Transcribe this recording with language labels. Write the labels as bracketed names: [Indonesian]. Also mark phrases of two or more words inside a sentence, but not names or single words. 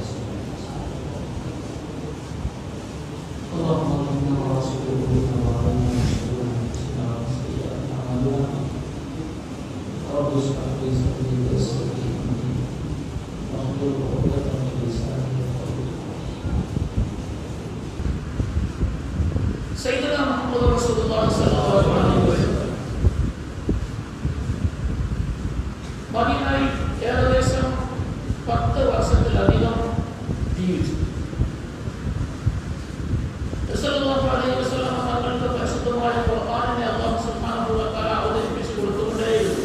[Arabic] اللهم إنا ورسوله وعلينا شرور أنفسنا وسيئات أعمالنا رب اشرح لي صدري ويسر لي أمري واحلل عقدة من لساني يفقهوا سيدنا محمد رسول الله صلى الله عليه وسلم [Malayalam] മദീനയിൽ ഏകദേശം 10 വർഷത്തിലധികം ജീവിച്ചു. [Arabic] رسول الله عليه وسلم [Malayalam] തങ്ങളുടെ പരിശുദ്ധമായ ഖുർആനിനെ [Arabic] الله سبحانه وتعالى [Malayalam] അവതരിപ്പിച്ചു കൊടുത്തുകൊണ്ടേയിരുന്നു.